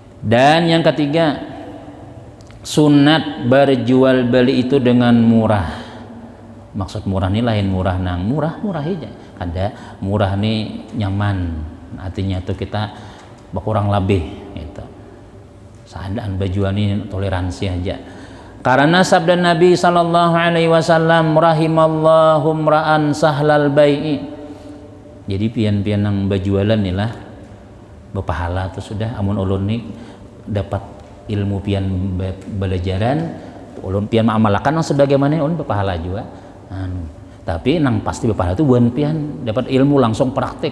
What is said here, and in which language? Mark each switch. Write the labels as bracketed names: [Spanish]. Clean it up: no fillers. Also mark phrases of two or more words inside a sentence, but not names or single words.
[Indonesian] Dan yang ketiga sunat berjual beli itu dengan murah. [Banjar] Maksud murah ini lain murah nang murah aja. Ada murah nih nyaman, artinya tuh kita berkurang lebih gitu. Seadaan berjual ini toleransi aja. Karena sabda Nabi [Arabic] صلى الله عليه وسلم, رحم الله امرأ سهل البيع. [Banjar] Jadi pian-pian nang berjualan nih lah berpahala tuh sudah. Amun ulun nih dapat ilmu pian belajaran, ulun pian mengamalkan nang sebagaimana ulun berpahala juga. Tapi nang pasti berpahala tuh bukan pian dapat ilmu langsung praktik.